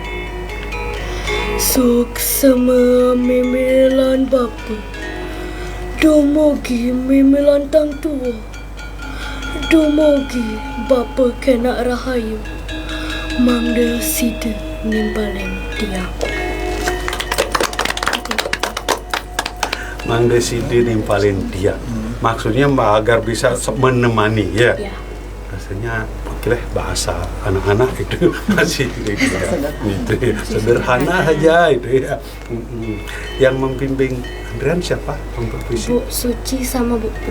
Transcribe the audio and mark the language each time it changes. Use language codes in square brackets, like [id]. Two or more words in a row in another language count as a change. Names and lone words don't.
[ban] Suksama memelan Bapa, dumugi memelan tang tua, dumugi Bapa kena rahayu, mangde sida nimpalen tiang. Mangde sida nimpalen tiang. [id] Maksudnya agar bisa menemani ya. Rasanya oke bahasa anak-anak itu masih gitu ya. Sederhana aja itu ya. Yang membimbing Andrean siapa untuk puisi? Bu Suci sama Bu Pri.